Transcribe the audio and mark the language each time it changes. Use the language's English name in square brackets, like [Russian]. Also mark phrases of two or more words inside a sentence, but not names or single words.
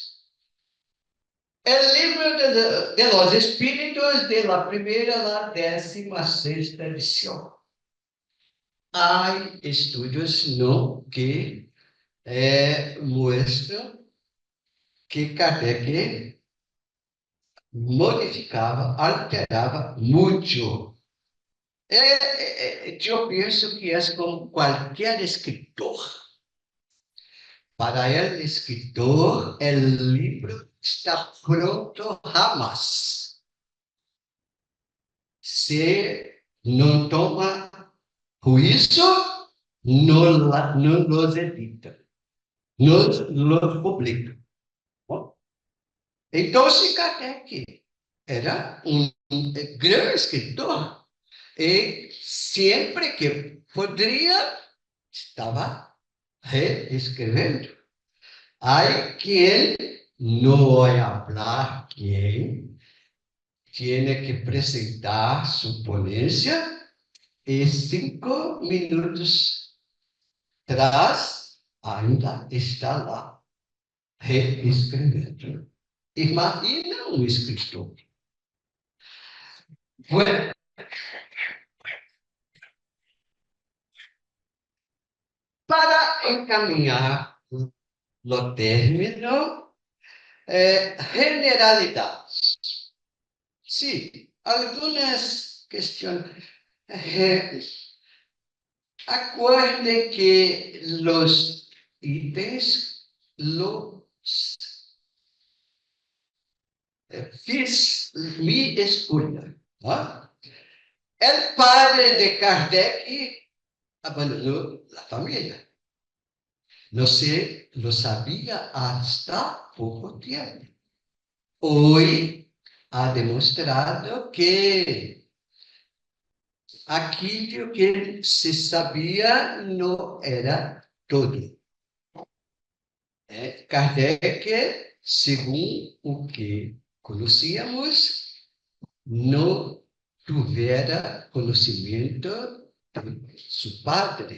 [Spanish] El libro de los espíritus de la primera a la 16ª edición. Hay estudios no que muestran que Kardec [Portuguese] modificava, alterava muito. Eu penso que é como qualquer escritor. [Spanish] Para el escritor, el libro está pronto jamás. [Portuguese] Se não toma juízo, não los edita, não los publica. Então, se Kardec era um grande escritor, e sempre que poderia, estava reescrevendo. [Spanish] Hay quien no voy a hablar quién tiene que presentar su ponencia y 5 minutos atrás [Portuguese] ainda está lá reescrevendo. Imagina um escritor. Bueno, para encaminhar o término, generalidades. [Spanish] Sí, algunas cuestiones. Acuerde que los ítems los fiz mi escolha. ¿No? El padre de Kardec abandonó la familia. No se lo sabía hasta poco tiempo. Hoy ha demostrado [Portuguese] que aquilo que se sabia não era todo. Kardec, segundo o que conhecíamos, não tivera conhecimento de seu padre.